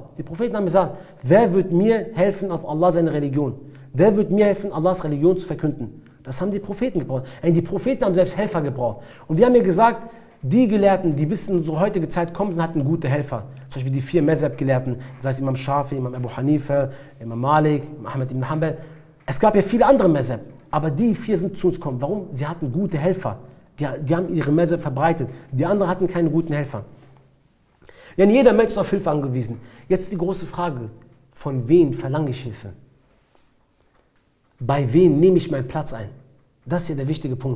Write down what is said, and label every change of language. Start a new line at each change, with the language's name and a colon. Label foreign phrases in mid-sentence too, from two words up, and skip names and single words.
German: Die Propheten haben gesagt, wer wird mir helfen auf Allah seine Religion? Wer wird mir helfen, Allahs Religion zu verkünden? Das haben die Propheten gebraucht. Die Propheten haben selbst Helfer gebraucht. Und wir haben ja gesagt, die Gelehrten, die bis in unsere heutige Zeit kommen, hatten gute Helfer. Zum Beispiel die 4 Mazhab-Gelehrten, das heißt Imam Shafi, Imam Abu Hanifa, Imam Malik, Imam Ahmed ibn Hanbal. Es gab ja viele andere Mazhab, aber die 4 sind zu uns gekommen. Warum? Sie hatten gute Helfer. Die haben ihre Mazhab verbreitet. Die anderen hatten keine guten Helfer. Ja, jeder Mensch ist auf Hilfe angewiesen. Jetzt ist die große Frage, von wem verlange ich Hilfe? Bei wem nehme ich meinen Platz ein? Das ist ja der wichtige Punkt.